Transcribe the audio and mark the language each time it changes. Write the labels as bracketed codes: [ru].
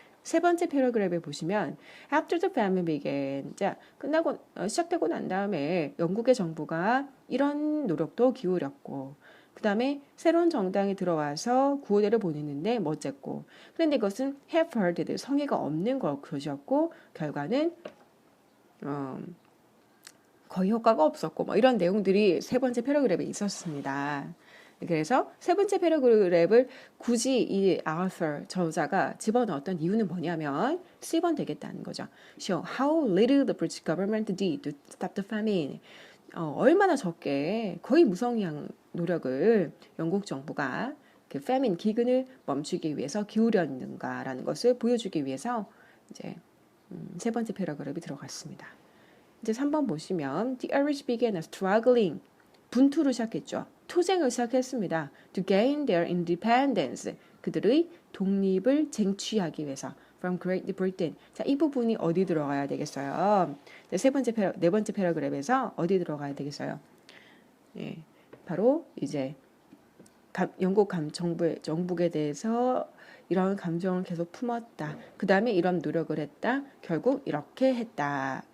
[ko] 세 번째 패러그래프에 보시면 [en] After the famine began [ko] 자 끝나고 시작되고 난 다음에 영국의 정부가 이런 노력도 기울였고 그 다음에 새로운 정당이 들어와서 구호대를 보냈는데 멋졌고 그런데 이것은 half-hearted 성의가 없는 것이었고 결과는 거의 효과가 없었고 뭐 이런 내용들이 세 번째 패러그래프에 있었습니다. 그래서 세 번째 패러그래프를 굳이 이 author 저자가 집어넣었던 이유는 뭐냐면 C번 되겠다는 거죠. [en] Show how little the British government did to stop the famine. [ko] 얼마나 적게 거의 무성의한 노력을 영국 정부가 그 famine 기근을 멈추기 위해서 기울였는가라는 것을 보여주기 위해서 이제 세 번째 패러그래프에 들어갔습니다. 이제 3번 보시면 [en] The Irish began struggling [ko] 분투를 시작했죠. 투쟁을 시작했습니다. [en] To gain their independence [ko] 그들의 독립을 쟁취하기 위해서 [en] from Great Britain. [ko] 자, 이 부분이 어디 들어가야 되겠어요? 네 번째 패러그래프에서 어디 들어가야 되겠어요? 예, 바로 이제 영국 정북에 대해서 이런 감정을 계속 품었다. 그 다음에 이런 노력을 했다. 결국 이렇게 했다.